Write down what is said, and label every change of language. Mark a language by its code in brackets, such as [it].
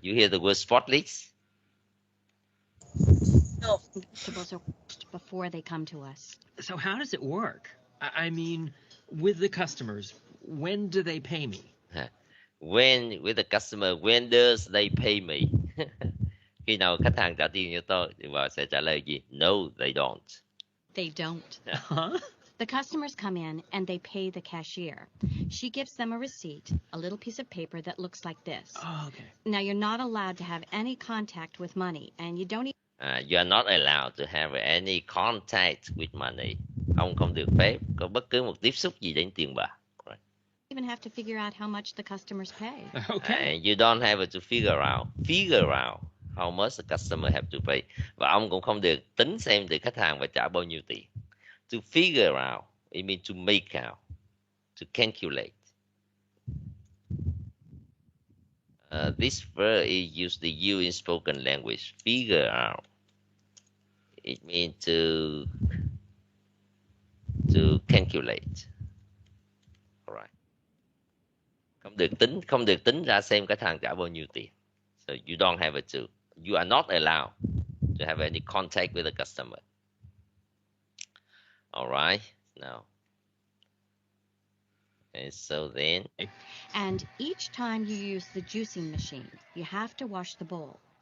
[en] You hear the word spotless? No. Vegetables are washed before they come to us. So how does it work? I mean, with the customers, when do they pay me? When with the customer, when does they pay me? [vi] Khi nào khách hàng trả tiền cho tôi thì bà sẽ trả lời gì? [en] No, they don't. They don't. Huh? The customers come in and they pay the cashier. She gives them a receipt, a little piece of paper that looks like this. Oh, okay. Now, you're not allowed to have any contact with money, and you don't You are not allowed to have any contact with money. [vi] Ông không được phép có bất cứ một tiếp xúc gì đến tiền bạc. [en] Right. even have to figure out how much the customers pay. Okay. And you don't have to figure out how much the customer have to pay. [vi] Và ông cũng không được tính xem từ khách hàng phải trả bao nhiêu tiền. [en] To figure out, it means to make out, to calculate. This verb is usually used in spoken language. Figure out. It means to calculate. All right. [vi] Không được tính ra xem khách hàng trả bao nhiêu tiền. [en] So you don't have to. You are not allowed to have any contact with the customer. All right. Now. And so then. And each time you use the juicing machine, you have to wash the bowl.